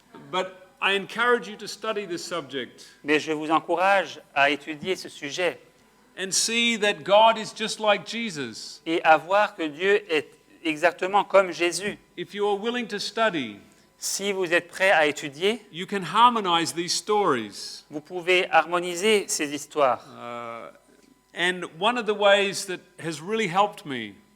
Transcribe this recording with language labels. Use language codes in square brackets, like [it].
[en] But I encourage you to study this subject [fr] Mais je vous encourage à étudier ce sujet [en] and see that God is just like Jesus. [fr] et à voir que Dieu est exactement comme Jésus. [en] If you are willing to study, [fr] Si vous êtes prêt à étudier, [en] you can harmonize these stories. [fr] vous pouvez harmoniser ces histoires. [en] And one of the ways that has really helped me